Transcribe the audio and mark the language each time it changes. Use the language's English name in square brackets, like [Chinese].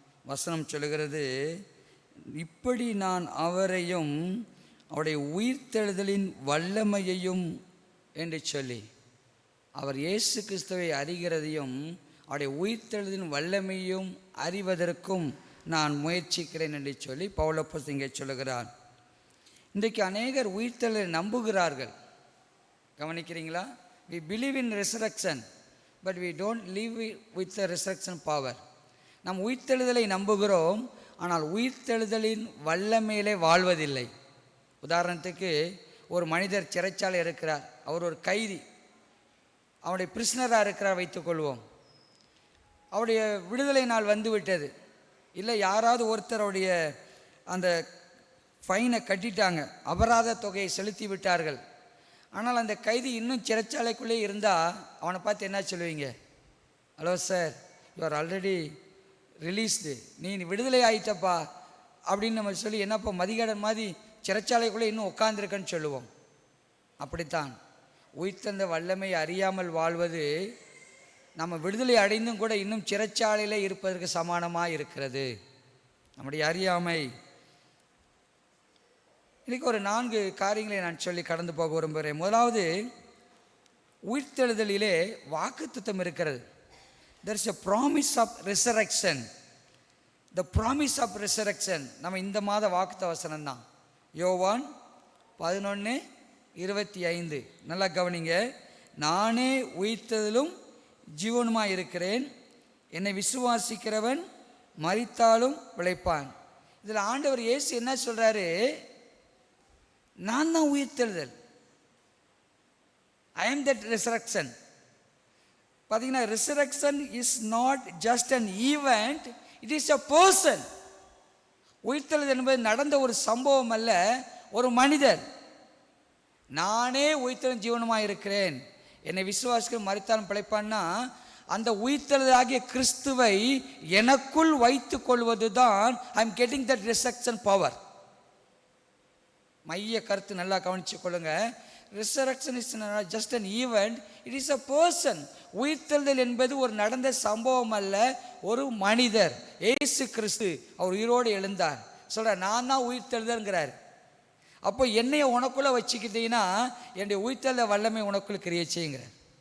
[Tamil] வசனம் சொல்லுகிறது, இப்படி நான் அவரையும் அவருடைய உயிர்த்தெழுதலின் வல்லமையையும் என்று சொல்லி, அவர் இயேசு கிறிஸ்துவை அறிகிறதையும் அவருடைய உயிர்த்தெழுதலின் வல்லமையும் அறிவதற்கும் நான் முயற்சிக்கிறேன் என்று சொல்லி பவுலப்போஸ்தலன் இங்கே சொல்லுகிறார். இன்றைக்கு அநேகர் உயிர்த்தெழுதலை நம்புகிறார்கள். கவனிக்கிறீங்களா? [English] we believe in resurrection but we don't live with the resurrection power. [Tamil] நாம் உயிர்த்தெழுதலை நம்புகிறோம், ஆனால் உயிர்த்தெழுதலின் வல்லமையிலே வாழ்வதில்லை. உதாரணத்துக்கு ஒரு மனிதர் சிறைச்சாலை இருக்கிறார், அவர் ஒரு கைதி, அவருடைய பிரிஸ்னராக இருக்கிறார் வைத்துக்கொள்வோம். அவருடைய விடுதலை நாள் வந்துவிட்டது, இல்லை யாராவது ஒருத்தருடைய அந்த ஃபைனை கட்டிட்டாங்க, அபராத தொகையை செலுத்தி விட்டார்கள். ஆனால் அந்த கைதி இன்னும் சிறைச்சாலைக்குள்ளே இருந்தால் அவனை பார்த்து என்ன சொல்லுவீங்க? [English] hello sir, you are already released, [Tamil] நீ விடுதலை ஆயிட்டப்பா அப்படின்னு நம்ம சொல்லி, என்னப்பா மதிகடன் மாதிரி சிறைச்சாலைக்குள்ளே இன்னும் உட்காந்துருக்கன்னு சொல்லுவோம். அப்படித்தான் உயிர்த்தெழுந்த வல்லமை அறியாமல் வாழ்வது நம்ம விடுதலை அடைந்தும் கூட இன்னும் சிறைச்சாலையில் இருப்பதற்கு சமானமாக இருக்கிறது நம்முடைய அறியாமை. இன்றைக்கு ஒரு 4 காரியங்களை நான் சொல்லி கடந்து போக விரும்புகிறேன். முதலாவது, உயிர்த்தெழுதலிலே வாக்குத்தத்தம் இருக்கிறது. [English] there is a promise of resurrection. the promise of resurrection [Tamil] நம்ம இந்த மாத வாக்குத்த வசனம் தான். யோவான் 11:25. நல்லா கவனிங்க. நானே உயிர்த்தெழுதலும் ஜீவனுமாய் இருக்கிறேன், என்னை விசுவாசிக்கிறவன் மரித்தாலும் பிழைப்பான். இதில் ஆண்டவர் இயேசு என்ன சொல்கிறாரு? நான் தான் உயிர்த்தெழுதல். [English] I am that resurrection. [Tamil] பார்த்தீங்கன்னா, [English] resurrection is not just an event, it is a person. [Tamil] உயிர்த்தெழுதல் என்பது நடந்த ஒரு சம்பவம் அல்ல, ஒரு மனிதர். நானே உயிர்த்தெழும் ஜீவனுமாய் இருக்கிறேன், என்னை விசுவாசிக்க மரித்தாலும் பிழைப்பான்னா, அந்த உயிர்த்தெழுதலாகிய கிறிஸ்துவை எனக்குள் வைத்துக் கொள்வது தான் [English] I am getting that resurrection power. [Tamil] மைய கருத்து நல்லா கவனிச்சு கொள்ளுங்க. [English] resurrection is not just an event, it is a person. [Tamil] உயிர்த்தெழுதல் என்பது ஒரு நடந்த சம்பவம் அல்ல, ஒரு மனிதர். இயேசு கிறிஸ்து அவர் உயிரோடு எழுந்தார். சொல்ற நான் தான் உயிர்த்தெழுதல்ங்கிறார். அப்போ என்னைய உனக்குள்ள வச்சுக்கிட்டீங்கன்னா என்னுடைய உயிர்த்தெழுத வல்லமை உனக்குள் கிரியை செய்யுங்கிறார்.